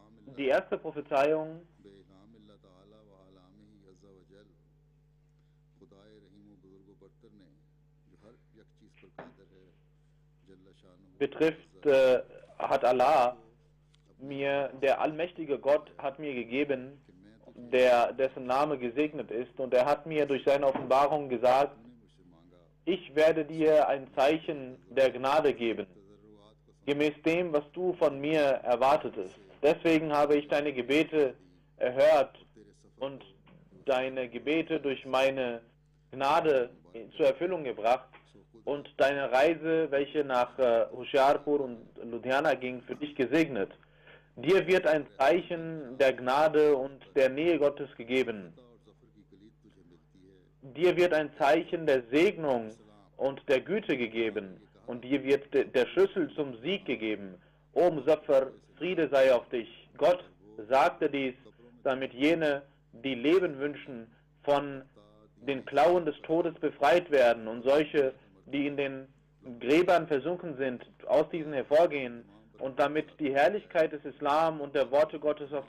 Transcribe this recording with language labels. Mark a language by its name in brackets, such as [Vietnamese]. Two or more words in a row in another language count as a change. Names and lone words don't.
[German] Die erste Prophezeiung [Urdu] بالہام اللہ تعالیٰ و اعلامہٖ [Arabic] عز و جل [Urdu] خدائے رحیم و بزرگ و برتر نے جو ہر ایک چیز پر قادر ہے [Arabic] جل شانہ [German] betrifft, hat Allah mir, der allmächtige Gott, hat mir gegeben, dessen Name gesegnet ist, und er hat mir durch seine Offenbarung gesagt, [Urdu] نے مجھ سے مانگا [German] ich werde dir ein Zeichen der Gnade geben, [Urdu] تضرعات کو [German] gemäß dem, was du von mir erwartetest. Deswegen habe ich deine Gebete erhört [Urdu] تیرے سفر [German] und deine Gebete durch meine Gnade zur Erfüllung gebracht und deine Reise, welche nach Hoshiarpur und Ludhiana ging, für dich gesegnet. Dir wird ein Zeichen der Gnade und der Nähe Gottes gegeben. [Urdu] اور سفر کی کلید تجھے ملتی ہے [German] Dir wird ein Zeichen der Segnung und der Güte gegeben und dir wird der Schlüssel zum Sieg gegeben. O Muzaffar, Friede sei auf dich. Gott sagte dies, damit jene, die Leben wünschen, von den Klauen des Todes befreit werden und solche, die in den Gräbern versunken sind, aus diesen hervorgehen und damit die Herrlichkeit des Islam und der Worte Gottes auf die